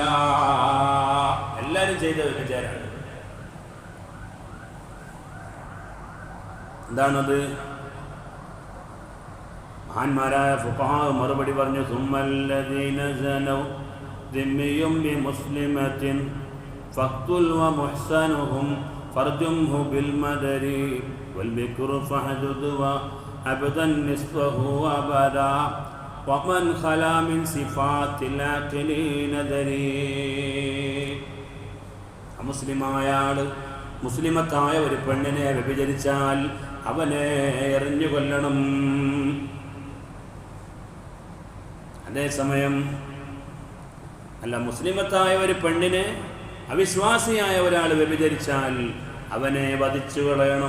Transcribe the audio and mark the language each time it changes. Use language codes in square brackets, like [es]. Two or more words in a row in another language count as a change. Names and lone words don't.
[ml] എല്ലാവരും ചെയ്ത വിചാരമാണ്. എന്താണത്? മഹാന്മാരായ ഫുഖഹാ മറുപടി പറഞ്ഞു, [ar] ثم الذين زنوا ذمي بمسلمة فاقتل ومحسنهم فرجمه بالمدر والبكر فاحدد وأبدا نصفه أبدا ومن خلا من صفات العاقلين ذري. [ml] മുസ്ലിമായ ആള് മുസ്ലിമത്തായ ഒരു പെണ്ണിനെ വ്യഭിചരിച്ചാൽ അവനെ എറിഞ്ഞു കൊല്ലണം. അതേസമയം അല്ല, മുസ്ലിമത്തായ ഒരു പെണ്ണിനെ അവിശ്വാസിയായ ഒരാൾ വ്യഭിചരിച്ചാൽ അവനെ വധിച്ചു കളയണം.